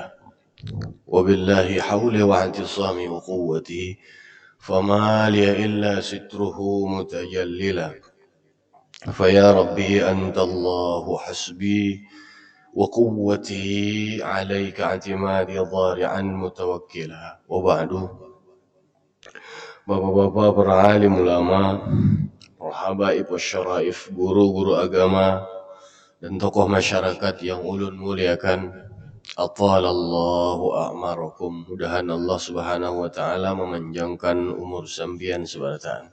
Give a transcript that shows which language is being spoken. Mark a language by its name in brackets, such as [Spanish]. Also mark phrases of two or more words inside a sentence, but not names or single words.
[Arabic] وبالله حولي واعتصامي وقوتي فما لي إلا ستره متجللا. فيا ربي أنت الله حسبي وقوتي عليك اعتمادي ضارعا متوكلا. وبعد، [Banjar] bapak-bapak para alim ulama, para [Arabic] حبائب والشرائف, [Banjar] guru-guru agama dan tokoh masyarakat yang ulun muliakan, [Arabic] أطال الله أعماركم. [Banjar] Mudahan [Arabic] الله سبحانه وتعالى [Banjar] memanjangkan umur sambian sebarataan.